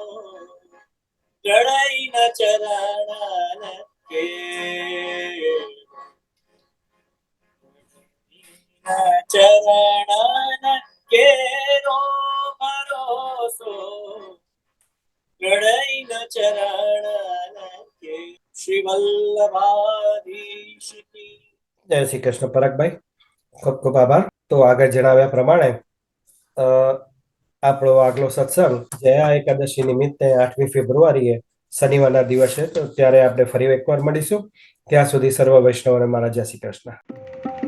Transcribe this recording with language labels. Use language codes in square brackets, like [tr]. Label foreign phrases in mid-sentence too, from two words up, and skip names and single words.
[hi] लड़ाई न चरण के चरण के रो भरोसो लड़ाई न चरण के श्री वल्लभाधीश की [gu] જય શ્રી કૃષ્ણ. પરાગભાઈ, ખૂબ ખૂબ આભાર. તો આગળ જણાવ્યા પ્રમાણે આપણો આગલો સત્સંગ જયા એકાદશી નિમિત્તે 8મી ફેબ્રુઆરીએ શનિવારના દિવસે. તો ત્યારે આપણે ફરી એકવાર મળીશું. ત્યાં સુધી સર્વ વૈષ્ણવોને મારા જય શ્રી કૃષ્ણ.